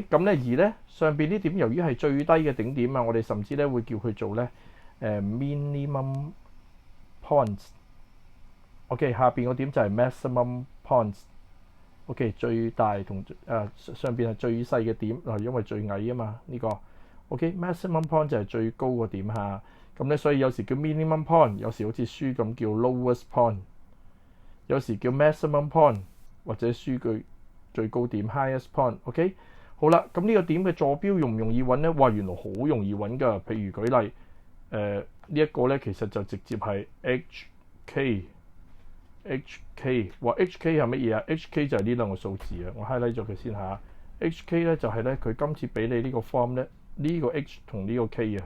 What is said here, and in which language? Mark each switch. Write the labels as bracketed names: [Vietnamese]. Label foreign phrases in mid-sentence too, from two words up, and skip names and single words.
[Cantonese] 咁咧而咧上邊呢點由於係最低嘅頂點啊，我哋甚至咧會叫佢做咧 [English] minimum points。 [Cantonese] OK， 下邊個點就係 [English] maximum points。 [Cantonese] OK， 最大同上邊係最細嘅點，因為最矮啊嘛呢個。OK， [English] maximum point [Cantonese] 就係最高個點嚇。咁咧所以有時叫 [English] minimum point， [Cantonese] 有時好似書咁叫 [English] lowest point。 [Cantonese] 有時叫 [English] maximum point [Cantonese] 或者書句最高點 [English] highest point。 [Cantonese] OK， 好啦，咁呢個點嘅坐標容唔容易揾咧？哇，原來好容易揾㗎。譬如舉例，呢一個咧其實就直接係 HK。哇 HK 係乜嘢啊？ HK 就係呢兩個數字啊。我 highlight 咗佢先嚇。HK 咧就係咧佢今次俾你呢個 form 咧，呢個 H 同呢個 K 啊。